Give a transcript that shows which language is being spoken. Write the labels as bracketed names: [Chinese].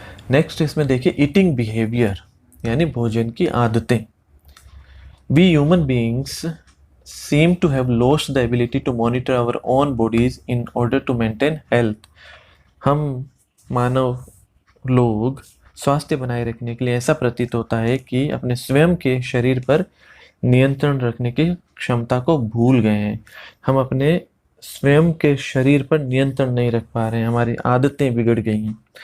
[Hindi] Next इसमें देखिए eating behaviour, यानी भोजन की आदतें। [English] We human beings seem to have lost the ability to monitor our own bodies in order to maintain health। [Hindi] हम मानव लोग स्वास्थ्य बनाए रखने के लिए ऐसा प्रतीत होता है कि अपने स्वयं के शरीर पर नियंत्रण रखने की क्षमता को भूल गए हैं। हम अपने स्वयं के शरीर पर नियंत्रण नहीं रख पा रहे हैं, हमारी आदतें बिगड़ गई हैं।